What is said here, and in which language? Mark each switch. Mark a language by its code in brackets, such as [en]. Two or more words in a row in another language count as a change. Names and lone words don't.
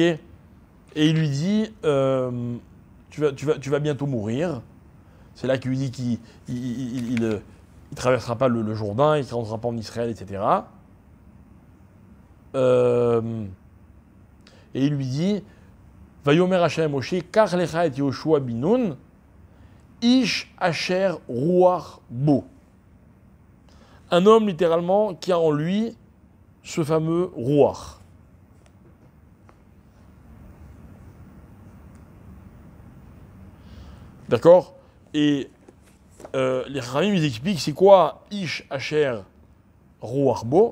[fr] Et il lui dit, tu vas bientôt mourir. C'est là qu'il lui dit qu'il ne traversera pas le Jourdain, il ne rentrera pas en Israël, etc. Et il lui dit, [he] ויאמר השם משה, קח לך את יהושע בן נון, איש אשר רוח בו. [fr] Un homme, littéralement, qui a en lui ce fameux Ruach. D'accord? Et les Ramim, ils expliquent c'est quoi [he] איש אשר רוח בו.